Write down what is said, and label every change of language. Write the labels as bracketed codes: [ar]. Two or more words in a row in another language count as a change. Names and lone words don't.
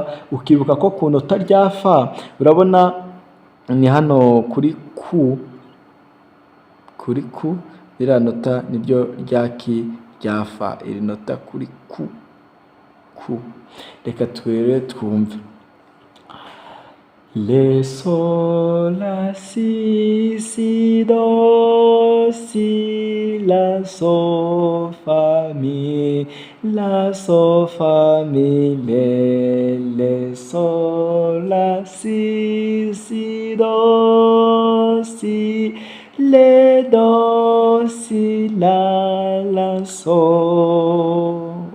[rw] Ukibuka ko ku nota rya fa urabona ni hano kuri ku iriya nota niryo rya ki rya fa, iri nota kuri ku. Reka twumve le sol la si do si la sol fa mi le sol la si do si le do si la sol.